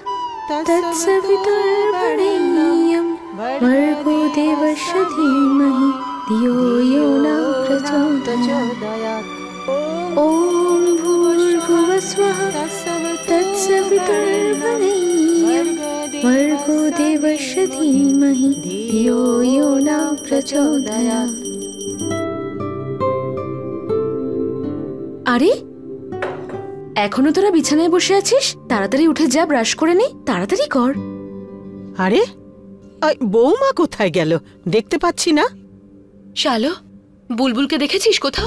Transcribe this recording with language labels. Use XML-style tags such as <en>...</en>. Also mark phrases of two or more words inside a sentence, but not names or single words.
<sa>तत्सवितुर्वरेण्यं भर्गो देवस्य धीमहि धियो यो न प्रचोदयात्। ओम भूर्भुवः स्वः तत्सवितुर्वरेण्यं भर्गो देवस्य धीमहि धियो यो न प्रचोदयात्।</sa> <bn>আরে এখনো তোরা বিছানায় বসে আছিস? তাড়াতাড়ি উঠে যা, ব্রাশ করে নে, তাড়াতাড়ি কর। আরে বৌমা কোথায় গেল দেখতে পাচ্ছি না। শালো, বুলবুলকে দেখেছিস কোথাও?</bn>